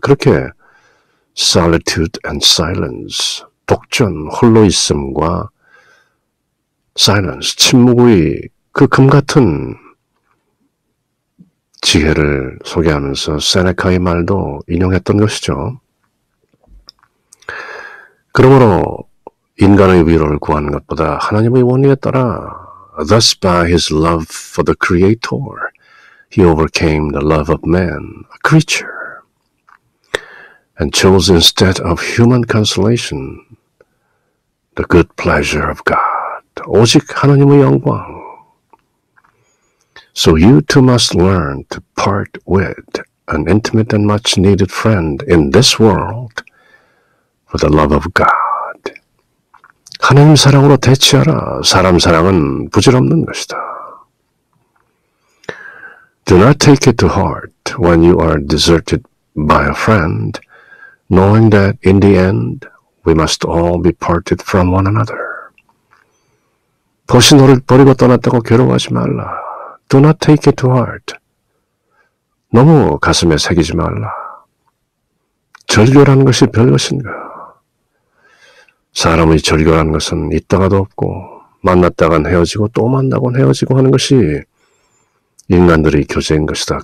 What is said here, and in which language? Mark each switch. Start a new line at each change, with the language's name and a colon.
Korean: 그렇게
English: solitude and silence,
Korean: 독전, 홀로 있음과 silence, 침묵의 그 금같은 지혜를 소개하면서 세네카의 말도 인용했던 것이죠. 그러므로 인간의 위로를 구하는 것보다 하나님의 원리에 따라
English: thus by his love for the Creator, he overcame the love of man, a creature, and chose instead of human consolation the good pleasure of God,
Korean: 오직 하나님의 영광.
English: So you too must learn to part with an intimate and much needed friend in this world for the love of God.
Korean: 하나님 사랑으로 대치하라. 사람 사랑은 부질없는 것이다.
English: Do not take it to heart when you are deserted by a friend, knowing that in the end we must all be parted from one another.
Korean: 벗이 너를 버리고 떠났다고 괴로워하지 말라.
English: Do not take it to heart.
Korean: 너무 가슴에 새기지 말라. 절교라는 것이 별것인가? 사람의 절교라는 것은 있다가도 없고 만났다간 헤어지고 또 만나곤 헤어지고 하는 것이 인간들의 교제인 것이다.